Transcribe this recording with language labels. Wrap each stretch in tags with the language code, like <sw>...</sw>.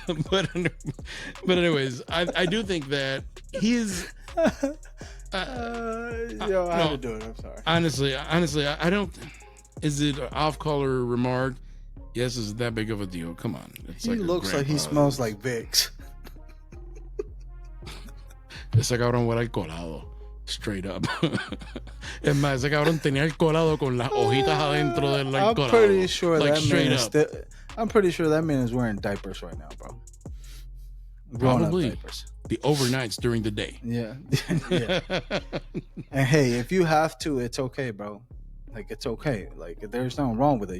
<en>but anyways, I do think that he's yo, I had to do it. I'm sorry. Honestly, I don't. Is it an off-color remark? Yes, is it that big of a deal? Come on. It's He looks like he smells like Vicks.</en> <es>Ese cabrón huele al colado.</es> <en>Straight up.</en> <es>Es más, ese cabrón tenía el colado con las hojitas adentro del colado.</es> <en>I'm pretty sure like, that man is I'm pretty sure that man is wearing diapers right now, bro. Probably. Diapers. The overnights during the day. Yeah. Yeah. And hey, if you have to, it's okay, bro. Like, it's okay. Like, there's nothing wrong with it.</en>